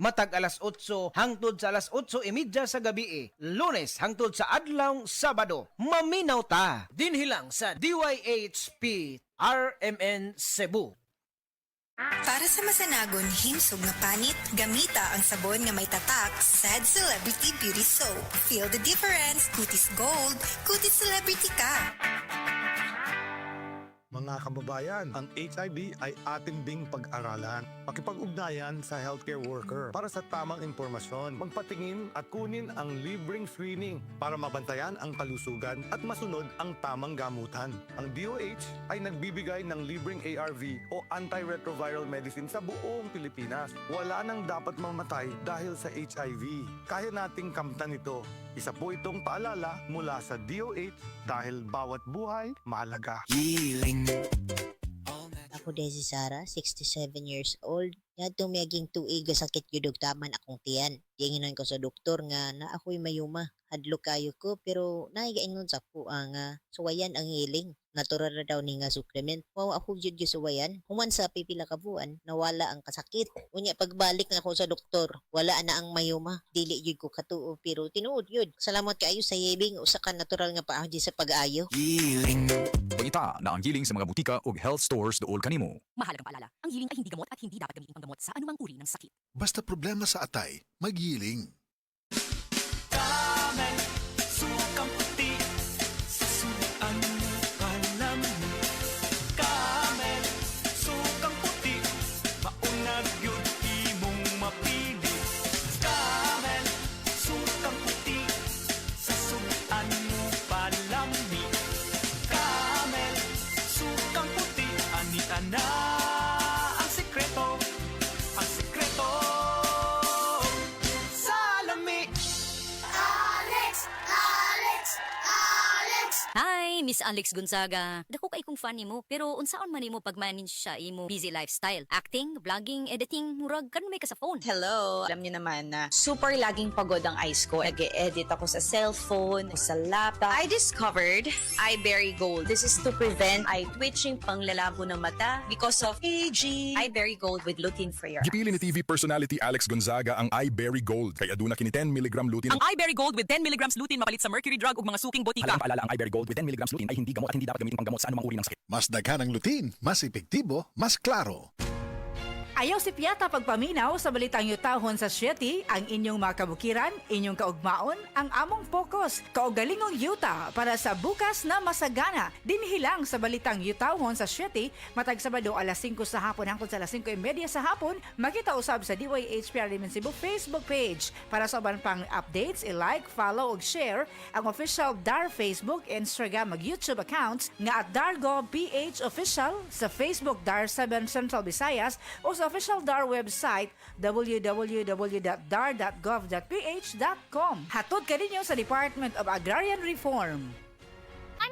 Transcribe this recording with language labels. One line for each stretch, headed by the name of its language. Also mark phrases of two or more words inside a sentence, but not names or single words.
Cebuano: Matag alas 8 hangtod sa alas 8:30 sa gabi, Lunes hangtod sa adlaw Sabado. Maminaw ta dinhi lang sa DYHP RMN Cebu. Para sa masanagon himsog nga panit, gamita ang sabon nga may tatak Sad Celebrity Beauty Soap.
English: Feel the difference,
Filipino: kutis gold, kutis celebrity ka. Mga kababayan, ang HIV ay ating ding pag-aralan. Pakipag-ugnayan sa healthcare worker para sa tamang impormasyon. Magpatingin at kunin ang libreng screening para mabantayan ang kalusugan at masunod ang tamang gamutan. Ang DOH ay nagbibigay ng libreng ARV o antiretroviral medicine sa buong Pilipinas. Wala nang dapat mamatay dahil sa HIV. Kaya nating kamtan ito. Isa po itong paalala mula sa DOH dahil bawat buhay mahalaga.
Cebuano: Ako si Sarah, 67
English: years old.
Cebuano: Yadto miyaging tuig sakit yun taman akong tiyan. Dinginan ko sa doktor nga na ako'y mayuma. Hadlo kayo ko pero naigaingon sa ko ang suwayan ang hiling. Natural na daw ni nga supplement. Wow, ako jud yung suwayan. Human sa pipila ka buwan, nawala ang kasakit. Unya pagbalik na ako sa doktor, wala na ang mayuma. Dili jud ko katuo pero tinuod yun. Salamat kaayo sa yebing usa ka natural nga paagi sa pag-ayo. Pangita na ang giling sa mga butika o health stores dool kanimo.
Filipino: Mahalagang paalala, ang giling ay hindi gamot at hindi dapat gamitin pang gamot sa anumang uri ng sakit.
Cebuano: Basta problema sa atay, mag-healing.
Filipino: Sukang puti sa suan alam mo. Camel,
Cebuano: sukang puti, maunag yun imong mapili. Camel, sukang puti sa suan mo palami. Camel, sukang puti, ani-ana ang sekreto, ang sekreto. Salami!
English: Hi, Miss Alex Gonzaga.
Cebuano: Dako kay kong fan nimo, pero unsaon man nimo pag-manage siya imo
English: busy lifestyle?
Cebuano: Acting, vlogging, editing, murag karon may ka sa phone.
English: Hello!
Filipino: Alam niyo naman na super laging pagod ang eyes ko. Nag-e-edit ako sa cellphone, sa laptop.
English: I discovered iBerry Gold. This is to prevent eye twitching,
Filipino: panglalabo ng mata
English: because of aging. iBerry Gold with lutein free.
Cebuano: Gipili ni TV personality Alex Gonzaga ang iBerry Gold kay aduna kini 10 mg lutein. Ang iBerry Gold
English: with 10 mg lutein
Cebuano: mapalit sa mercury drug ug mga suking botika.
Filipino: Paalala ang iBerry Gold
English: with 10 mg lutein
Filipino: ay hindi gamot at hindi dapat gamitin panggamot sa anumang uri ng sakit.
Cebuano: Mas daghan ang lutein, mas epektibo, mas klaro. Ayaw si Piata pagpaminaw sa balitang yutahon sa Sieti, ang inyong mga kabukiran, inyong kaugmaon, ang among focus, kaugalingong yuta para sa bukas na masagana. Dinhilang sa balitang yutahon sa Sieti, matag Sabado alas 5 sa hapon hangtod sa alas 5:30 sa hapon, makita usab sa DYHP Alimen Cebu Facebook page.
English: Para sa uban pang updates,
Cebuano: i-like, follow ug share ang official DAR Facebook, Instagram ug YouTube accounts nga at DarGovPH Official sa Facebook DAR 7 Central Visayas o sa official DAR website www.dar.gov.ph.com. Hatod ka ninyo sa Department of Agrarian Reform.